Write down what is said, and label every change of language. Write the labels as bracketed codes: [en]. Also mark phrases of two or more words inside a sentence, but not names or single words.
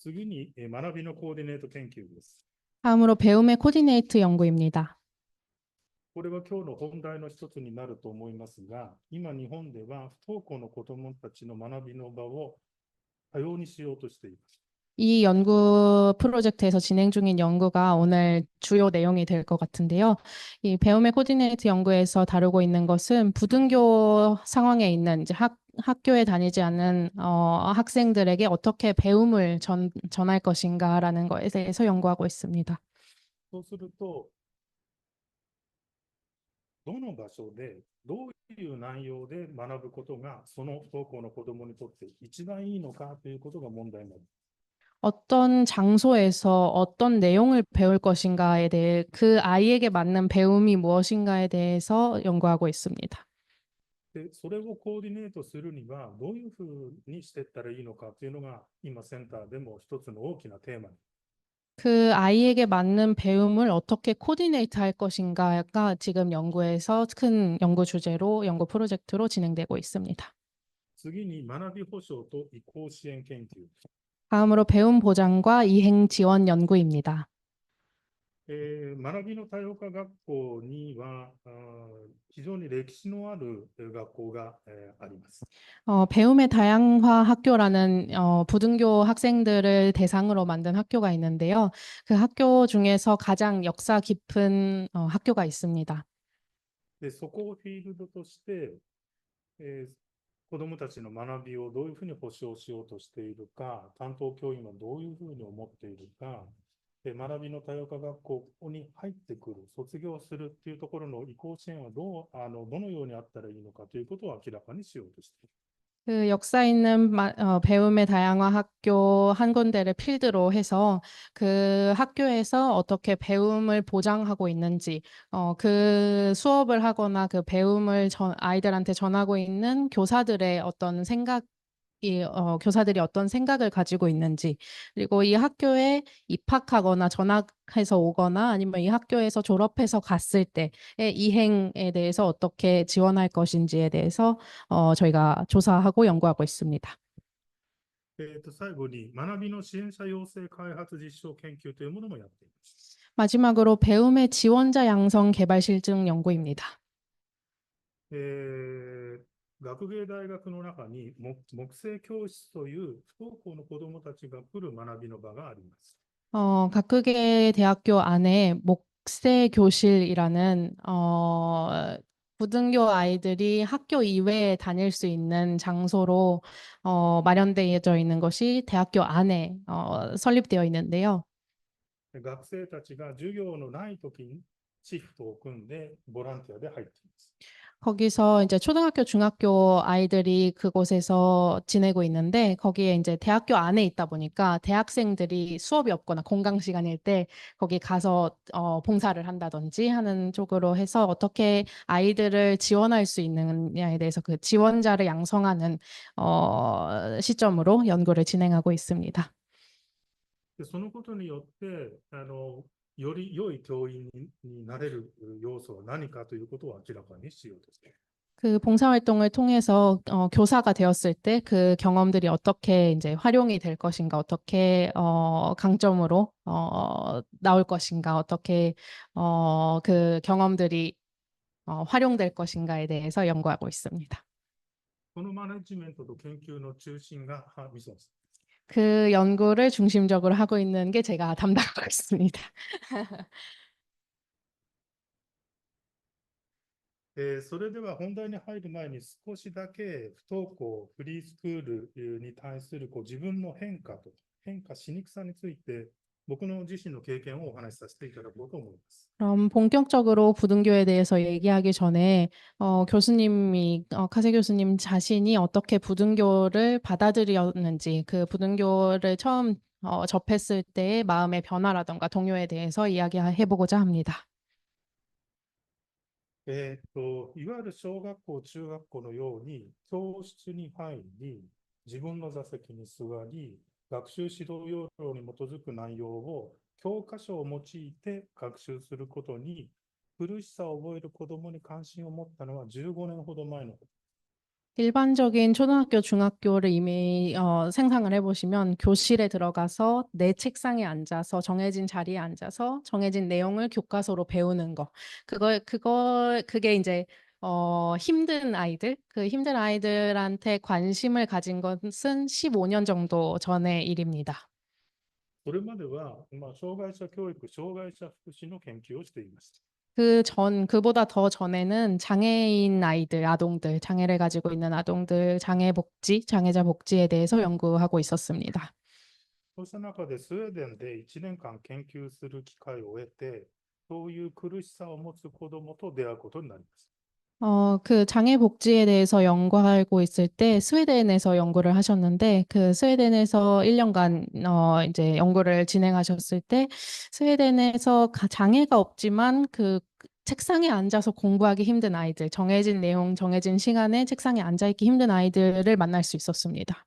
[ja] 次に、学びのコーディネート研究です。 [ko] 다음으로 배움의 코디네이트 연구입니다. [ja] これは今日の本題の一つになると思いますが、今日本では不登校の子どもたちの学びの場を多様にしようとしています。 [ko] 이 연구 프로젝트에서 진행 중인 연구가 오늘 주요 내용이 될 것 같은데요. 이 배움의 코디네이트 연구에서 다루고 있는 것은 부등교 상황에 있는 이제 학교에 다니지 않는 학생들에게 어떻게 배움을 전할 것인가라는 것에 대해서 연구하고 있습니다. [ja] そうすると、どの場所でどういう内容で学ぶことがその不登校の子どもにとって一番いいのかということが問題になる。 [ko] 어떤 장소에서 어떤 내용을 배울 것인가에 대해 그 아이에게 맞는 배움이 무엇인가에 대해서 연구하고 있습니다. [ja] で、それをコーディネートするにはどういうふうにしていったらいいのかというのが今センターでも一つの大きなテーマに。 [ko] 그 아이에게 맞는 배움을 어떻게 코디네이트 할 것인가가 지금 연구에서 큰 연구 주제로, 연구 프로젝트로 진행되고 있습니다. [ja] 次に学び保障と移行支援研究。 [ko] 다음으로 배움 보장과 이행 지원 연구입니다. [ja] 学びの多様化学校には非常に歴史のある学校があります。 [ko] 배움의 다양화 학교라는 부등교 학생들을 대상으로 만든 학교가 있는데요. 그 학교 중에서 가장 역사 깊은 학교가 있습니다. [ja] で、そこをフィールドとして、子どもたちの学びをどういうふうに保障しようとしているか、担当教員はどういうふうに思っているか、学びの多様化学校に入ってくる、卒業するっていうところの移行支援はどのようにあったらいいのかということを明らかにしようとしている。 [ko] 그 역사 있는 배움의 다양화 학교 한 군데를 필두로 해서 그 학교에서 어떻게 배움을 보장하고 있는지, 그 수업을 하거나 그 배움을 아이들한테 전하고 있는 교사들의 어떤 교사들이 어떤 생각을 가지고 있는지, 그리고 이 학교에 입학하거나 전학해서 오거나 아니면 이 학교에서 졸업해서 갔을 때의 이행에 대해서 어떻게 지원할 것인지에 대해서 저희가 조사하고 연구하고 있습니다. [ja] 最後に学びの支援者養成開発実証研究というものもやっています。 [ko] 마지막으로 배움의 지원자 양성 개발 실증 연구입니다. [ja] 学芸大学の中に木星教室という不登校の子どもたちが来る学びの場があります。 [ko] 각국의 대학교 안에 목세 교실이라는 고등교 아이들이 학교 이외에 다닐 수 있는 장소로 마련되어 있는 것이 대학교 안에 설립되어 있는데요. [ja] 学生たちが授業のないときにシフトを組んでボランティアで入っています。 [ko] 거기서 이제 초등학교, 중학교 아이들이 그곳에서 지내고 있는데 거기에 이제 대학교 안에 있다 보니까 대학생들이 수업이 없거나 공강 시간일 때 거기 가서 봉사를 한다든지 하는 쪽으로 해서 어떻게 아이들을 지원할 수 있느냐에 대해서 그 지원자를 양성하는 시점으로 연구를 진행하고 있습니다. [ja] で、そのことによってより良い教員になれる要素は何かということを明らかにしようとしている。 [ko] 그 봉사활동을 통해서 교사가 되었을 때 그 경험들이 어떻게 이제 활용이 될 것인가, 어떻게 강점으로 나올 것인가, 어떻게 그 경험들이 활용될 것인가에 대해서 연구하고 있습니다. [ja] このマネジメントと研究の中心がミソンさん。 [ko] 그 연구를 중심적으로 하고 있는 게 제가 담당하고 있습니다. [ja] それでは本題に入る前に少しだけ不登校、フリースクールに対する自分の変化と変化しにくさについて僕の自身の経験をお話しさせていただこうと思います。 [ko] 그럼 본격적으로 부등교에 대해서 얘기하기 전에 카세 교수님 자신이 어떻게 부등교를 받아들였는지, 그 부등교를 처음 접했을 때의 마음의 변화라던가 동요에 대해서 이야기해보고자 합니다. [ja] いわゆる小学校、中学校のように教室に入り、自分の座席に座り、学習指導要領に基づく内容を教科書を用いて学習することに苦しさを覚える子どもに関心を持ったのは15年ほど前のこと。 [ko] 일반적인 초등학교, 중학교를 이미 생상을 해보시면 교실에 들어가서 내 책상에 앉아서 정해진 자리에 앉아서 정해진 내용을 교과서로 배우는 거. 그게 이제 힘든 아이들, 그 힘든 아이들한테 관심을 가진 것은 15년 정도 전의 일입니다. [ja] それまでは、障害者教育、障害者福祉の研究をしていました。 [ko] 그보다 더 전에는 장애인 아이들, 아동들, 장애를 가지고 있는 아동들, 장애자 복지에 대해서 연구하고 있었습니다. [ja] そうした中でスウェーデンで1年間研究する機会を得て、そういう苦しさを持つ子どもと出会うことになります。 [ko] 그 장애 복지에 대해서 연구하고 있을 때 스웨덴에서 연구를 하셨는데 그 스웨덴에서 1년간 이제 연구를 진행하셨을 때 스웨덴에서 장애가 없지만 그 책상에 앉아서 공부하기 힘든 아이들, 정해진 내용, 정해진 시간에 책상에 앉아 있기 힘든 아이들을 만날 수 있었습니다.